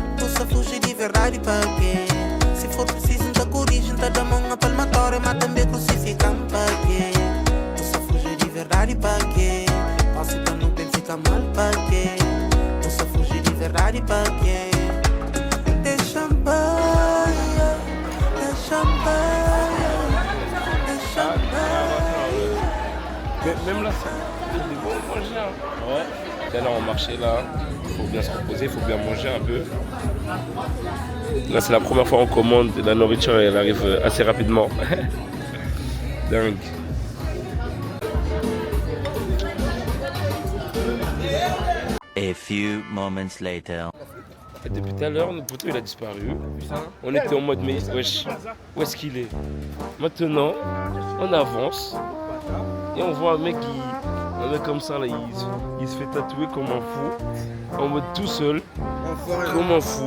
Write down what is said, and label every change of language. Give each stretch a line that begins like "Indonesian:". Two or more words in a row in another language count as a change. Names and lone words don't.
Portuguese: Posso fugir de verdade pra quê? Se for preciso, da coragem, da mão a palmatória, mas também crucificam pra quê? Posso fugir de verdade pra quê? Posso pra não bem ficar mal pra quê? Posso fugir de verdade pra quê? Deixa-me,
French: Même là, c'est des bons manger. Ouais. Là, on marchait là, il faut bien se reposer, il faut bien manger un peu. Là, c'est la première fois qu'on commande la nourriture et elle arrive assez rapidement. Dingue.
English: A few moments later.
French: Et depuis tout à l'heure, notre poteau il a disparu. On était en mode, mais wesh, où est-ce qu'il est? Maintenant, on avance et on voit un mec comme ça, là, il se fait tatouer comme un fou, en mode tout seul, comme un fou.